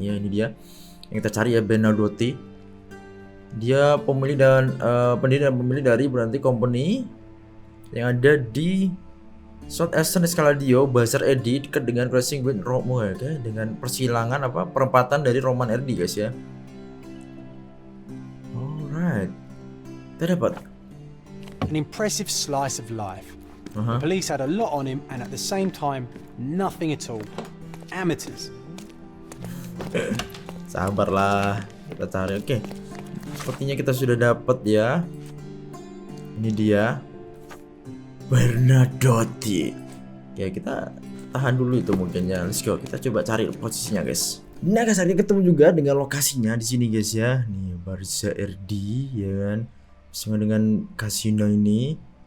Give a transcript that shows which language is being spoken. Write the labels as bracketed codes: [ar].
[id] Ya, ini dia yang kita cari ya, Benadotti. Dia pemilik dan pendiri dan pemilik dari Berlanjut Company yang ada di South Eastern Scaladio, Bazar Edi, dekat dengan [en] crossing with Rome, [id] ya, dengan persilangan perempatan dari Roman Erdi, guys ya. Alright, kita dapat [en] An impressive slice of life. The police had a lot on him, and at the same time, nothing at all. Amateurs. [id] Sabarlah, kita cari. Oke, sepertinya kita sudah dapat ya. Ini dia, Bernadotti. Oke, kita tahan dulu itu mungkin ya. [en] Let's go, [id] kita coba cari posisinya, guys. Nah, guys, akhirnya ketemu juga dengan lokasinya di sini, guys ya. Nih, Bazar Erdi, ya kan, bersama dengan kasino ini.